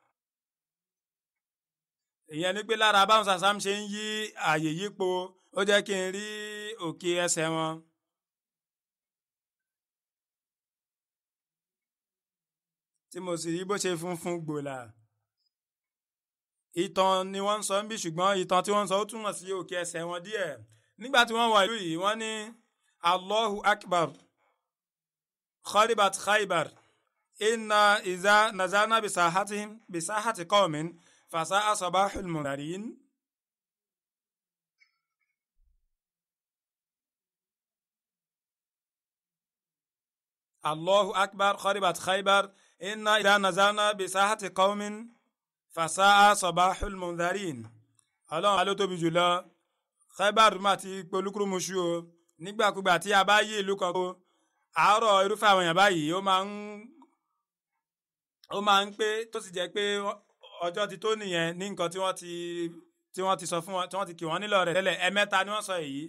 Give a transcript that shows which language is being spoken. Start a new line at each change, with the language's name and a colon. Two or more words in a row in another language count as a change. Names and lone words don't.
Yoruba: Ìyẹn ni pé lára báwọn sàlám ṣe ń yí ààyè yípo ó jẹ́ kí n rí òkè ẹsẹ̀ wọn. Tí mo sì rí bó ṣe funfun gbòòlà. Ìtàn ni wọ́n ń sọ ń bí ṣùgbọ́n ìtàn tí wọ́n ń sọ ó túmọ̀ sí òkè ẹsẹ̀ wọn díẹ̀. Nígbà tí wọ́n wọ ìlú yìí wọ́n ní
Arabic: الله أكبر خربت خيبر إنا إذا نزلنا بساحة قوم فساء صباح المنذرين. الله أكبر خربت خيبر إنا إذا نزلنا بساحة قوم فساء صباح المنذرين.
Yoruba: Ọlọ́run aló tóbi jùlọ Khaybar má ti polúkúrú muṣu o. Nígbàkúgbà tí a bá yí ìlú kan kó àárọ̀ irúfẹ́ àwọn èèyàn báyìí ó máa ń pé tó sì jẹ́ pé ọjọ́ ti tó nìyẹn ní nǹkan tí wọ́n ti sọ fún wọn tí wọ́n ti kì wọ́n nílò rẹ̀ tẹ́lẹ̀ ẹ̀mẹ́ta ni wọ́n sọ èyí.